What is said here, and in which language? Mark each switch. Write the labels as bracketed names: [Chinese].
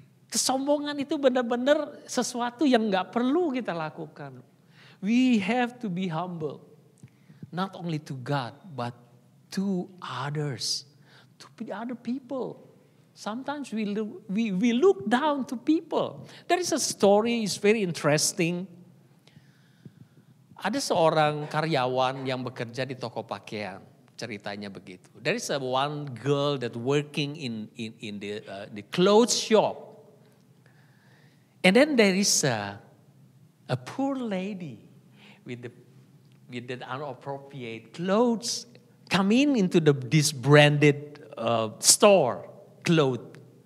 [Indonesian] Kesombongan itu benar-benar sesuatu yang nggak perlu kita lakukan. [English] We have to be humble. Not only to God, but to others, to the other people. Sometimes we look down to people. There is a story, it's very interesting. [Indonesian] Ada seorang karyawan yang bekerja di toko pakaian. Ceritanya begitu. [English] There is one girl that working in the clothes shop. And then there is a poor lady with the inappropriate clothes coming into this branded store clothes.